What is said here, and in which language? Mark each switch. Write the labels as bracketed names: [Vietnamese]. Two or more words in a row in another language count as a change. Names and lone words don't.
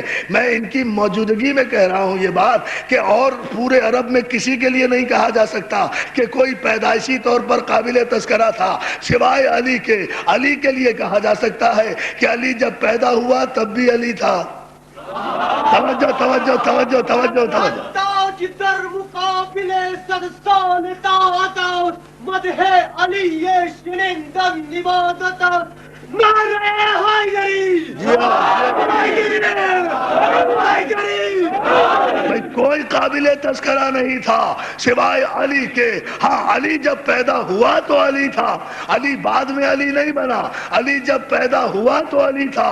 [Urdu] میں ان کی موجودگی میں کہہ رہا ہوں یہ بات کہ اور پورے عرب میں کسی کے لیے نہیں کہا جا سکتا کہ کوئی پیدائشی طور پر قابل تذکرہ تھا سوائے علی کے۔ علی کے لیے کہا جا سکتا ہے کہ علی جب پیدا ہوا تب بھی علی تھا۔ توجہ توجہ توجہ توجہ توجہ۔ تاج در مقابل سرسان طاعت مدح علی شنیدن نوازت نعرہ حیدری بھئی کوئی قابل تذکرہ نہیں تھا سوائے علی کے۔ ہاں علی جب پیدا ہوا تو علی تھا، علی بعد میں علی نہیں بنا، علی جب پیدا ہوا تو علی تھا۔